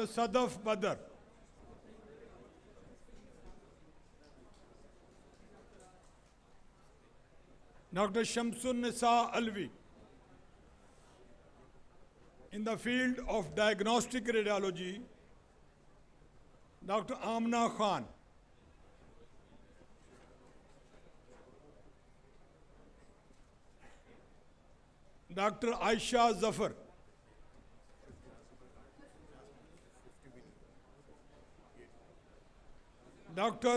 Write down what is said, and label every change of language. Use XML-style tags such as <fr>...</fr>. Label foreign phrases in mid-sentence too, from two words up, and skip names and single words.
<en>Sadaf Badr, Dr. Shamsun Nisa Alvi. In the field of diagnostic radiology, Dr. Amna Khan, Dr. Aisha Zafar, Dr.</en>